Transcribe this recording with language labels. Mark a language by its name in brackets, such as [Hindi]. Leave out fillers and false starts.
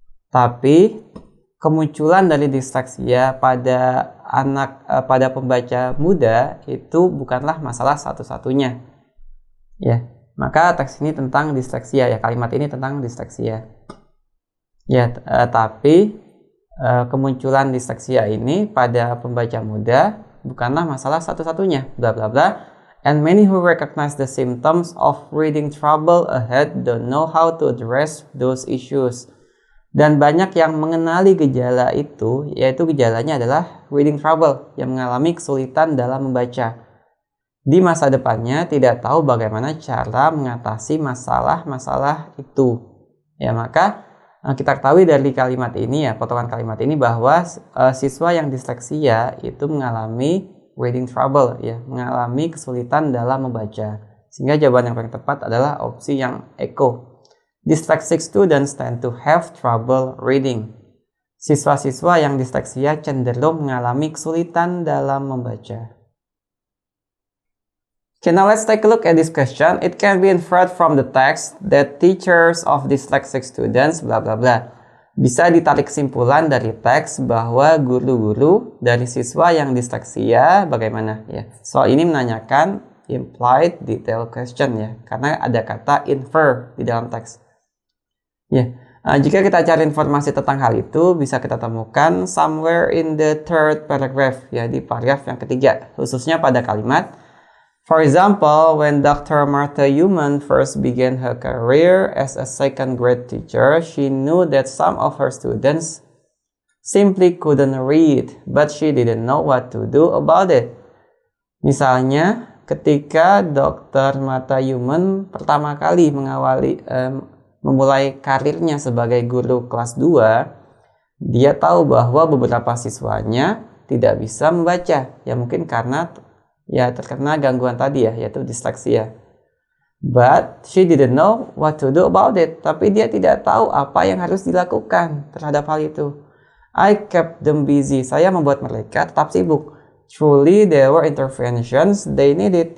[Indonesian] Tapi kemunculan dari disleksia pada pembaca muda itu bukanlah masalah satu-satunya. Ya, maka teks ini tentang disleksia ya, kalimat ini tentang disleksia. Ya, tapi kemunculan disleksia ini pada pembaca muda bukanlah masalah satu-satunya. Bla bla bla. [English] And many who recognize the symptoms of reading trouble ahead don't know how to address those issues. [Indonesian] Dan banyak yang mengenali gejala itu, yaitu gejalanya adalah [English] reading trouble, [Indonesian] yang mengalami kesulitan dalam membaca. Di masa depannya tidak tahu bagaimana cara mengatasi masalah-masalah itu. Ya, maka kita ketahui dari kalimat ini ya, potongan kalimat ini bahwa siswa yang disleksia itu mengalami [English] reading trouble [Indonesian] ya, mengalami kesulitan dalam membaca. Sehingga jawaban yang paling tepat adalah opsi yang Eko. [English] Dyslexic students tend to have trouble reading. [Indonesian] Siswa-siswa yang disleksia cenderung mengalami kesulitan dalam membaca. [English] Okay, now let's take a look at this question. It can be inferred from the text that teachers of dyslexic students bla bla bla. [Indonesian] Bisa ditarik kesimpulan dari teks bahwa guru-guru dari siswa yang disleksia bagaimana ya. Soal ini menanyakan [English] implied detail question [Indonesian] ya, karena ada kata infer di dalam teks. Ya, jika kita cari informasi tentang hal itu, bisa kita temukan [English] somewhere in the third paragraph, [Indonesian] ya, di paragraf yang ketiga, khususnya pada kalimat, [English] for example, when Dr. Martha Human first began her career as a second grade teacher, she knew that some of her students simply couldn't read, but she didn't know what to do about it. [Indonesian] Misalnya, ketika Dr. Martha Human pertama kali memulai karirnya sebagai guru kelas 2, dia tahu bahwa beberapa siswanya tidak bisa membaca, ya mungkin karena ya terkena gangguan tadi ya, yaitu disleksia. [English] But she didn't know what to do about it. [Indonesian] Tapi dia tidak tahu apa yang harus dilakukan terhadap hal itu. [English] I kept them busy. [Indonesian] Saya membuat mereka tetap sibuk. [English] Truly there were interventions they needed.